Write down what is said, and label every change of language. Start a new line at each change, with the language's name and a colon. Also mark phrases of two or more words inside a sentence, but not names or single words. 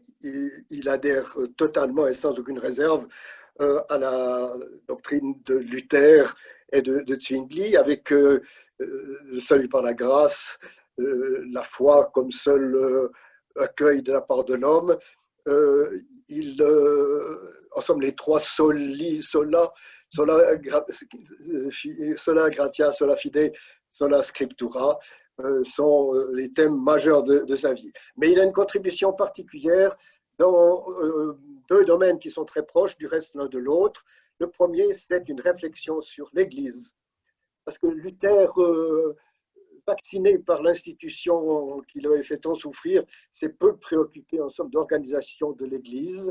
French: Il adhère totalement et sans aucune réserve à la doctrine de Luther et de Zwingli, avec le salut par la grâce, la foi comme seul accueil de la part de l'homme.
Latin: En somme, les trois sola, sola gratia, sola fide, sola scriptura,
French: sont les thèmes majeurs de sa vie. Mais il a une contribution particulière dans 2 domaines qui sont très proches du reste l'un de l'autre. Le premier, c'est une réflexion sur l'Église. Parce que Luther, vacciné par l'institution qui lui avait fait tant souffrir, s'est peu préoccupé en somme d'organisation de l'Église.